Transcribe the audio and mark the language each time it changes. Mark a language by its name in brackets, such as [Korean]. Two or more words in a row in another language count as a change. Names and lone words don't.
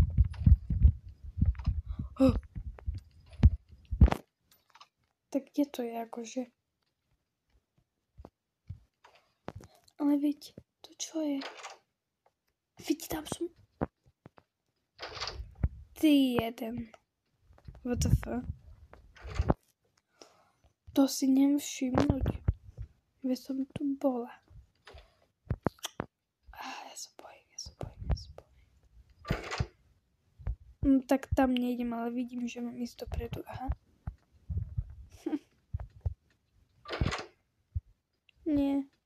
[Slovak] Tak kde to je akože? Ale veď, to čo je? Veď tam som. Ty jeden. [English] What the fuck? [Slovak] To si nevšimnúť. Veď som tu bola. Ja sa bojím. Tak tam nejdem, ale vidím, že mám ísť dopredu. Aha. Nie.